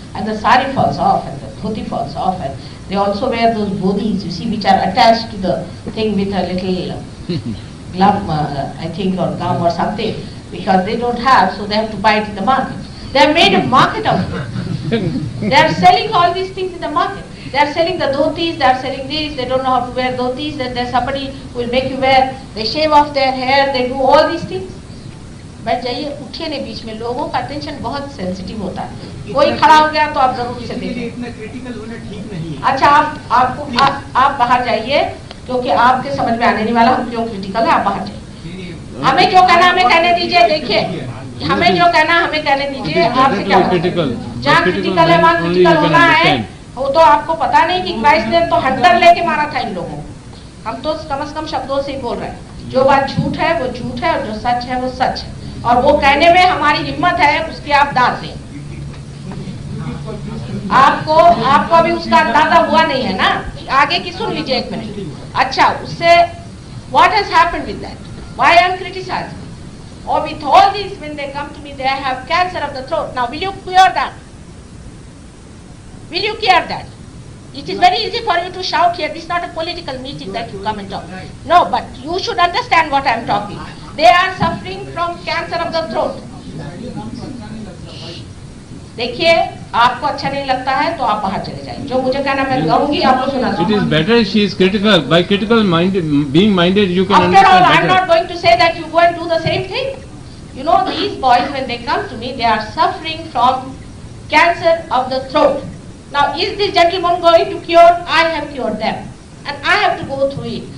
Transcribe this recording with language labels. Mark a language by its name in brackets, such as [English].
[English] And the sari falls off, and the dhoti falls off, and they also wear those bodhis, you see, which are attached to the thing with a little glove, I think, or gum or something, because they don't have, so they have to buy it in the market. They have made a market of it. They are selling all these things in the market. They are selling the dhotis, they are selling this, they don't know how to wear dhotis, then there's somebody who will make you wear, they shave off their hair, they do all these things. [Hindi] बैठ जाइए, उठिए नहीं बीच में, लोगों का attention बहुत sensitive होता है, कोई खड़ा हो गया तो आप जरूर उसे देखिए। इतना क्रिटिकल होना ठीक नहीं है। अच्छा, आप बाहर जाइए, क्योंकि आपके समझ में आने नहीं वाला हम क्यों क्रिटिकल है, आप बाहर जाइए। हमें जो कहना हमें कहने दीजिए, देखिए हमें जो कहना हमें कहने दीजिए, आपसे क्या क्रिटिकल, जहाँ क्रिटिकल है वहाँ क्रिटिकल होना है। वो तो आपको पता नहीं कि क्राइस्ट ने तो हंटर लेके मारा था इन लोगों को, हम तो कम से कम शब्दों से ही बोल रहे हैं। जो बात झूठ है वो झूठ है, और जो सच है वो सच है, और वो कहने में हमारी हिम्मत है, उसकी आप दाद दें। आपको अभी उसका अंदाजा हुआ नहीं है ना, आगे की सुन लीजिए एक मिनट। अच्छा, उससे [English] what has happened with that? Why I am criticizing? Or with all these, when they come to me, they have cancer of the throat. Now, will you cure that? Will you cure that? It is very easy for you to shout here. This is not a political meeting that you come and talk. No, but you should understand what I am talking. They are suffering from cancer of the throat. [Hindi] देखिए, आपको अच्छा नहीं लगता है तो आप बाहर चले जाइए। जो मुझे कहना मैं कहूँगी, आपको सुना। [English] It is better she is critical. By critical being minded, you can understand. After all, I am not going to say that you go and do the same thing. You know, these boys, when they come to me, they are suffering from cancer of the throat. Now, is this gentleman going to cure? I have cured them, and I have to go through it.